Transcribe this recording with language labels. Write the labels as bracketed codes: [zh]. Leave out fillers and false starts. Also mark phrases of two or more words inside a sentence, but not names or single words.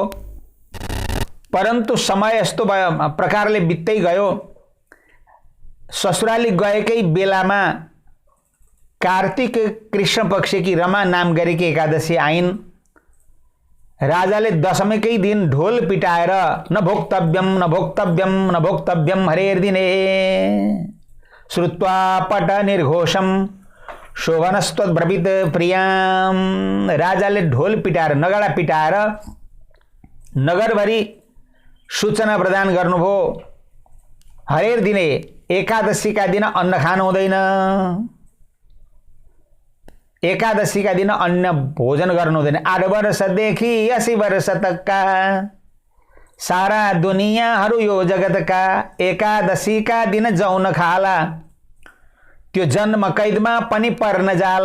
[ne] परन्तु समय यस्तो प्रकारले बित्दै गयो। ससुराली गएकै बेलामा कार्तिक कृष्ण पक्ष की रमा नाम गरेकी एकादशी आइन्। राजाले दशमीकै दिन ढोल पिटाएर [sa] न भोक्तव्यम न भोक्तव्यम न भोक्तव्यम हरेर्दिने श्रुत्वा पट निर्घोषम शोभनस्त्वद्ब्रवीत प्रियाम। [ne] राजाले ढोल पिटाएर नगाडा पिटाएर नगरभरि सूचना प्रदान गर्नुभयो, हरेर्दिने एकादशी का दिन अन्न खानु हुँदैन, एकादशी का दिन अन्न भोजन गर्नु हुँदैन। 8 वर्षदेखि 80 वर्ष तकका सारा दुनियाँहरू यो जगतका एकादशी का दिन जौन खाला, त्यो जन्म कैदमा पनि पर्न जाला।